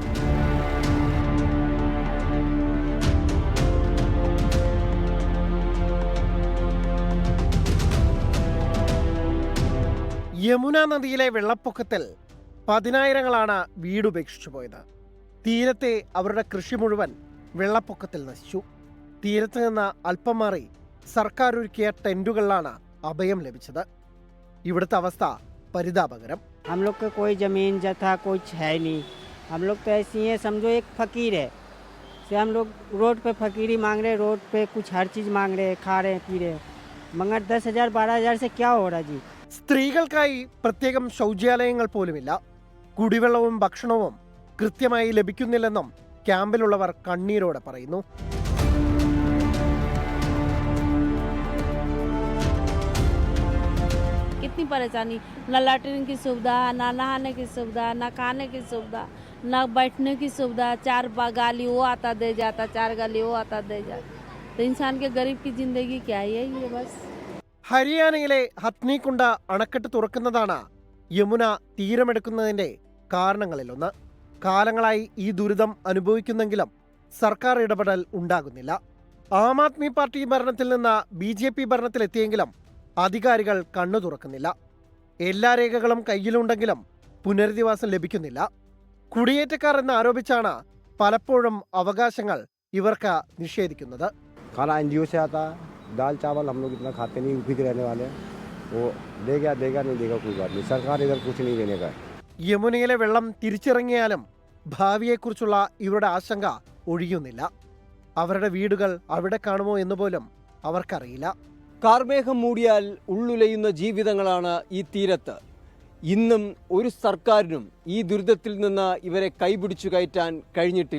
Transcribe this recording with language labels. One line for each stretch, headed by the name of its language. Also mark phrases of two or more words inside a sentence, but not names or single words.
Malayalam: യമുന നദിയിലെ വെള്ളപ്പൊക്കത്തിൽ പതിനായിരങ്ങളാണ് വീടുപേക്ഷിച്ചു പോയത്. തീരത്തെ അവരുടെ കൃഷി മുഴുവൻ വെള്ളപ്പൊക്കത്തിൽ നശിച്ചു. തീരത്ത് നിന്ന് അല്പം മാറി സർക്കാർ ഒരുക്കിയ ടെന്റുകളിലാണ് അഭയം ലഭിച്ചത്. ഇവിടുത്തെ അവസ്ഥ പരിതാപകരം.
Hindi: हम लोग का कोई ज़मीन जथा कुछ है नहीं. हम लोग तो ऐसी हैं, समझो एक फ़कीर है. से हम लोग रोड पे फ़कीरी मांग रहे, रोड पे कुछ हर चीज़ मांग रहे, खा रहे पी रहे, मगर 10,000 12,000 से क्या हो रहा जी.
Malayalam: സ്ത്രീകൾക്കായി പ്രത്യേകം ശൗചാലയങ്ങൾ പോലുമില്ല. കുടിവെള്ളവും ഭക്ഷണവും കൃത്യമായി ലഭിക്കുന്നില്ലെന്നും ക്യാമ്പിലുള്ളവർ കണ്ണീരോടെ പറയുന്നു.
Hindi: कितनी परेशानी, ना लैट्रिन की सुविधा, ना नहाने की सुविधा, ना खाने की सुविधा, ना बैठने की सुविधा. 4 गाली वो आता दे जाता, 4 गाली वो आता दे जाता. तो इंसान के गरीब की जिंदगी क्या है ये बस.
Malayalam: ഹരിയാനയിലെ ഹത്നികുണ്ട അണക്കെട്ട് തുറക്കുന്നതാണ് യമുന തീരമെടുക്കുന്നതിന്റെ കാരണങ്ങളിലൊന്ന്. കാലങ്ങളായി ഈ ദുരിതം അനുഭവിക്കുന്നെങ്കിലും സർക്കാർ ഇടപെടൽ ഉണ്ടാകുന്നില്ല. ആം ആദ്മി പാർട്ടി ഭരണത്തിൽ നിന്ന് BJP ഭരണത്തിലെത്തിയെങ്കിലും അധികാരികൾ കണ്ണു തുറക്കുന്നില്ല. എല്ലാ രേഖകളും കയ്യിലുണ്ടെങ്കിലും പുനരധിവാസം ലഭിക്കുന്നില്ല. കുടിയേറ്റക്കാർ എന്ന് ആരോപിച്ചാണ് പലപ്പോഴും അവകാശങ്ങൾ ഇവർക്ക് നിഷേധിക്കുന്നത്.
Hindi: दाल चावल हम लोग इतना खाते नहीं, उसी के रहने वाले हैं. वो देगा नहीं देगा कोई बात नहीं, सरकार इधर कुछ नहीं देने का है.
Malayalam: യമുനയിലെ വെള്ളം തിരിച്ചിറങ്ങിയാലും ഭാവിയെക്കുറിച്ചുള്ള ഇവരുടെ ആശങ്ക ഒഴിയുന്നില്ല. അവരുടെ വീടുകൾ അവിടെ കാണുമോ എന്ന് പോലും അവർക്കറിയില്ല. കാർമേഘം മൂടിയാൽ ഉള്ളുലയുന്ന ജീവിതങ്ങളാണ് ഈ തീരത്ത്. ഇന്നും ഒരു സർക്കാരിനും ഈ ദുരിതത്തിൽ നിന്ന് ഇവരെ കൈപിടിച്ചു കയറ്റാൻ കഴിഞ്ഞിട്ടില്ല.